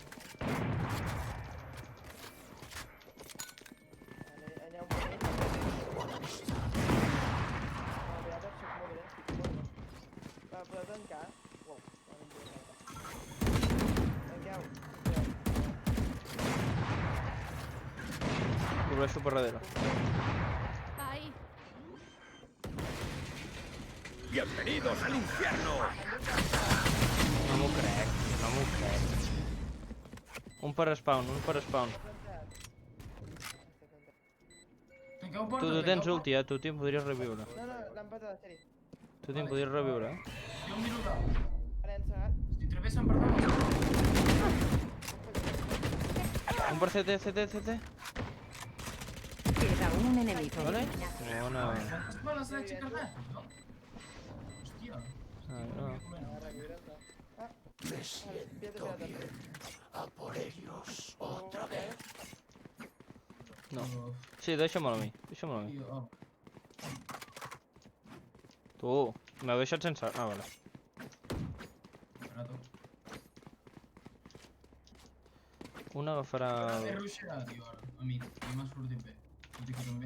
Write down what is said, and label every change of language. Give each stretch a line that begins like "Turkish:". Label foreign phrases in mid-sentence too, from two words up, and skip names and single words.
Catalan: Aneu per mi. Aviat soc molt bé, estic molt bé. Podeu tancar? Uau, no em vull tancar. Tanqueu. Cobreixo per darrere.
Spanish: Ahí. ¡Bienvenidos al infierno!
Catalan: No m'ho crec, tio, no m'ho crec. Un per spawn, un per spawn. Tanqueu porta, Tu tens ulti, tu te'n podries reviure. No, l'han patat, seri. Tu te'n podries reviure, Jo em miro dalt. Ara he encegat. Si travessen per dalt. Un per CT, CT, CT.
Spanish: Queda un enemigo.
Catalan: Vale? Bona. Quantes bales s'ha aixecat? Hòstia. No.
Spanish: Me siento bien. A por ellos otra vez. No.
Catalan: Sí, deixa'm-lo a mi, deixa'm-lo a mi. Oh. Tu, m'heu deixat sense... Ah, vale. Ara tu. Un agafarà... He rusheat, tio, ara, a mi. I m'ha sortit bé. Tot i que també...